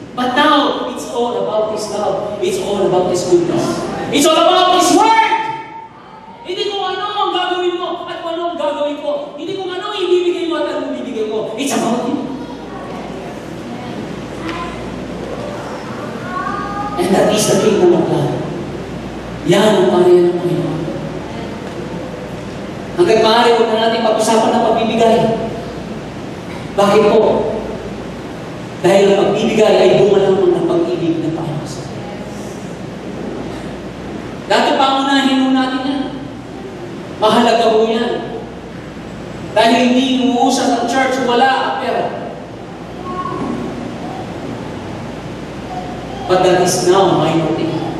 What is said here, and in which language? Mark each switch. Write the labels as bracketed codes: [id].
[en] But now, it's all about His love. It's all about His goodness. It's all about His Word. [tl] Hindi kung ano ang gagawin mo at kung ano ang gagawin ko. Hindi kung ano ang ibibigay mo at ano ang ibibigay ko. [en] It's about Him. And that is the kingdom of God. [tl] Yan ang pariyan ng Panginoon. Hanggang maaari, huwag na natin pag-usapan ng pagbibigay. Bakit po? Dahil ang pagbibigay ay bunga lamang ng pag-ibig ng Panginoon sa atin. Dati pangunahin mo natin yan. Mahalaga po yan. Dahil hindi umuusap ang church, wala ang pera. [en] But that is now minority.